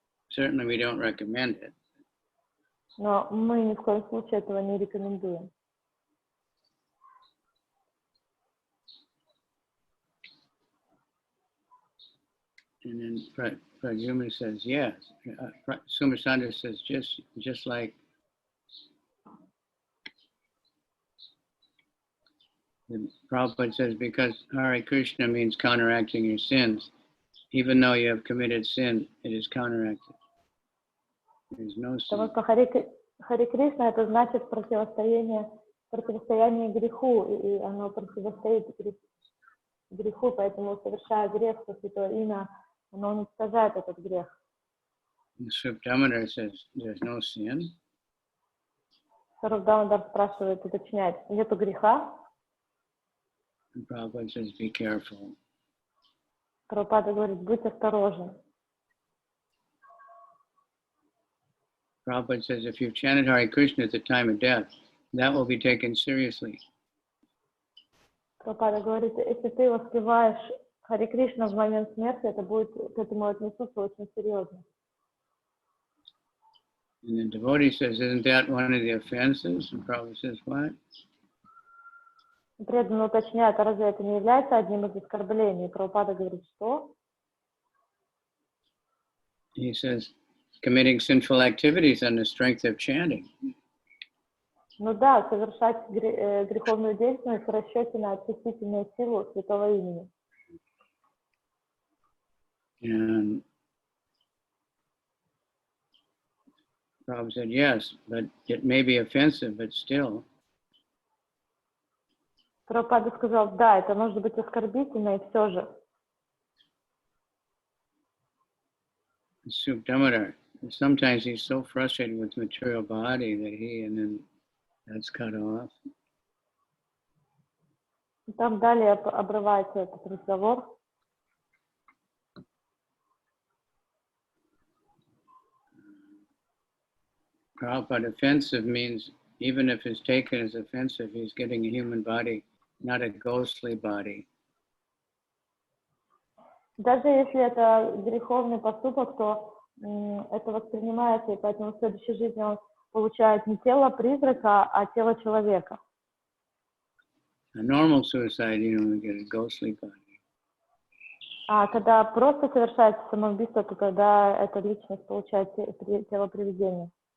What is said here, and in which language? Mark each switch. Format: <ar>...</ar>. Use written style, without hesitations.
<en>Certainly we don't recommend it.</en> <ru>Но мы ни в коем случае этого не рекомендуем.</ru> <en>And then Pradyumna says, yes. Sumasandra says, just like the Prabhupada says, because Hare Krishna means counteracting your sins, even though you have committed sin, it is counteracted. There is no sin.</en> <ru>Потому что Хари Кришна это значит противостояние греху, и оно противостоит греху, поэтому совершая грех по святое имя, оно уничтожает этот грех.</ru> <en>Swarup Damodar says there's no sin.</en> <ru>Swarup Damodar спрашивает, уточняет, нету греха?</ru> <en>And Prabhupada says, be careful.</en> <ru>Прабхупада говорит, будь осторожен.</ru> <en>Prabhupada says, if you've chanted Hare Krishna at the time of death, that will be taken seriously.</en> <ru>Прабхупада говорит, если ты воспеваешь Хари Кришна в момент смерти, это будет к этому отнесутся очень серьезно.</ru> <en>And the devotee says, isn't that one of the offenses? And Prabhupada says, what?</en> <ru>Преданно уточняет, а разве это не является одним из оскорблений? Прабхупада говорит, что?</ru> <en>He says, committing sinful activities on the strength of chanting.</en> <ru>Ну да, совершать греховную деятельность в расчете на очистительную силу святого имени.</ru> <en>And Prabhupada said, yes, but it may be offensive, but still.</en> <ru>Прабхупада сказал, да, это может быть оскорбительно, и все же.</ru> <en>Swarup Damodar, sometimes he's so frustrated with material body that and then that's cut off.</en> <ru>Там далее обрывается этот разговор.</ru> <en>Prabhupada, offensive means even if it's taken as offensive, he's getting a human body, not a ghostly body.</en> <ru>Даже если это греховный поступок, то это воспринимается, и поэтому в следующей жизни он получает не тело призрака, а тело человека.</ru> <en>A normal suicide, you only get a ghostly body.</en> <ru>А когда просто совершается самоубийство, то тогда эта личность получает тело привидения.</ru>